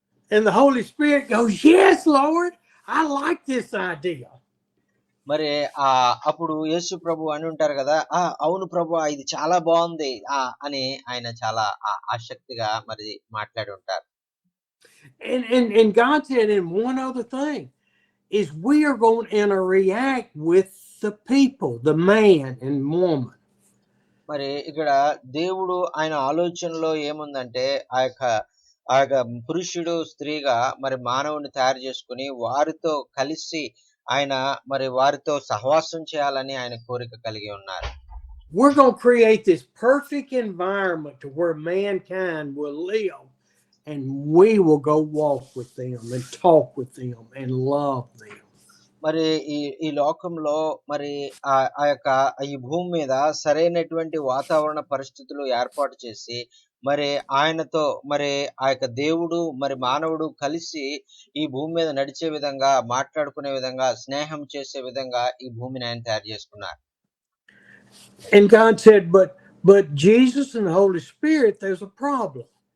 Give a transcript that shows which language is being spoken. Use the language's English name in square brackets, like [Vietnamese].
[English] And the Holy Spirit goes, yes, Lord, I like this idea. [Telugu] మరి అప్పుడు యేసు ప్రభు అని ఉంటారు కదా, అవును ప్రభు ఇది చాలా బాగుంది అని ఆయన చాలా ఆసక్తిగా మరి మాట్లాడి ఉంటారు. [English] And God said, and one other thing is we are going to interact with the people, the man and woman. [Telugu] మరి ఇక్కడ దేవుడు ఆయన ఆలోచనలో ఏముందంటే ఆ యొక్క పురుషుడు స్త్రీగా మరి మానవుని తయారు చేసుకుని వారితో కలిసి ఆయన మరి వారితో సహవాసం చేయాలని ఆయన కోరిక కలిగి ఉన్నారు. [English] We're going to create this perfect environment to where mankind will live, and we will go walk with them and talk with them and love them. [Telugu] మరి ఈ లోకంలో మరి ఆ యొక్క ఈ భూమి మీద సరైనటువంటి వాతావరణ పరిస్థితులు ఏర్పాటు చేసి మరి ఆయనతో మరి ఆ యొక్క దేవుడు మరి మానవుడు కలిసి ఈ భూమి మీద నడిచే విధంగా, మాట్లాడుకునే విధంగా, స్నేహం చేసే విధంగా ఈ భూమిని ఆయన తయారు చేసుకున్నారు. [English] And God said, but Jesus and the Holy Spirit, there's a problem.